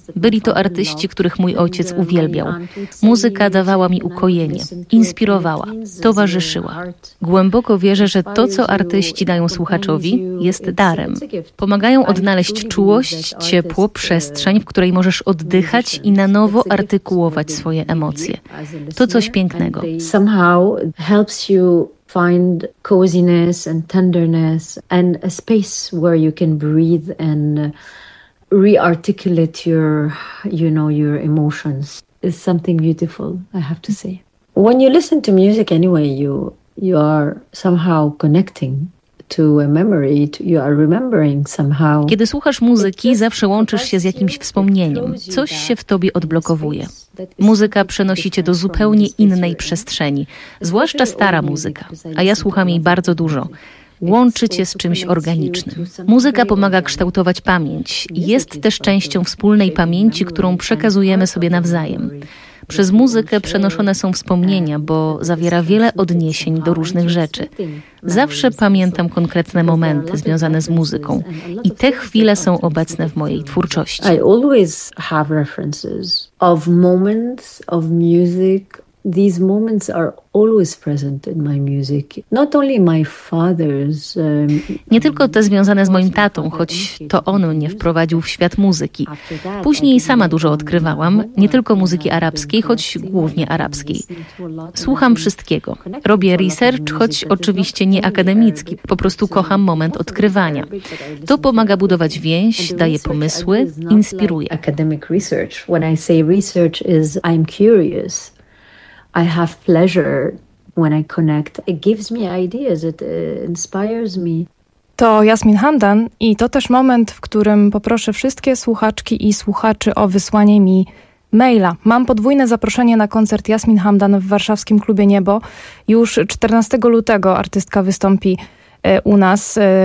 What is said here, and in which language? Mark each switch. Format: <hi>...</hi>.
<pl>Byli to artyści, których mój ojciec uwielbiał. Muzyka dawała mi ukojenie, inspirowała, towarzyszyła. Głęboko wierzę, że to, co artyści dają słuchaczowi, jest darem. Pomagają odnaleźć czułość, ciepło, przestrzeń, w której możesz oddychać i na nowo artykułować swoje emocje. To coś pięknego.</pl> <en>Helps you find coziness and tenderness and a space where you can breathe and rearticulate your emotions. It's something beautiful, I have to say. When you listen to music anyway, you are somehow connecting to a memory, you are remembering somehow.</en> <pl>Kiedy słuchasz muzyki, zawsze łączysz się z jakimś wspomnieniem. Coś się w tobie odblokowuje. Muzyka przenosi cię do zupełnie innej przestrzeni, zwłaszcza stara muzyka, a ja słucham jej bardzo dużo. Łączy cię z czymś organicznym. Muzyka pomaga kształtować pamięć i jest też częścią wspólnej pamięci, którą przekazujemy sobie nawzajem. Przez muzykę przenoszone są wspomnienia, bo zawiera wiele odniesień do różnych rzeczy. Zawsze pamiętam konkretne momenty związane z muzyką i te chwile są obecne w mojej twórczości.</pl> <en>I always have references of moments of music. These moments are always present in my music. Not only my father's.</en> <pl>Nie tylko te związane z moim tatą, choć to on mnie wprowadził w świat muzyki. Później sama dużo odkrywałam, nie tylko muzyki arabskiej, choć głównie arabskiej. Słucham wszystkiego. Robię research, choć oczywiście nie akademicki, po prostu kocham moment odkrywania. To pomaga budować więź, daje pomysły, inspiruje.</pl> <en>Academic research. When I say research is I'm curious. I have pleasure when I connect. It gives me ideas, it inspires me.</en> <pl>To Jasmin Hamdan i to też moment, w którym poproszę wszystkie słuchaczki i słuchaczy o wysłanie mi maila. Mam podwójne zaproszenie na koncert Jasmin Hamdan w warszawskim klubie Niebo. Już 14 lutego artystka wystąpi u nas.</pl>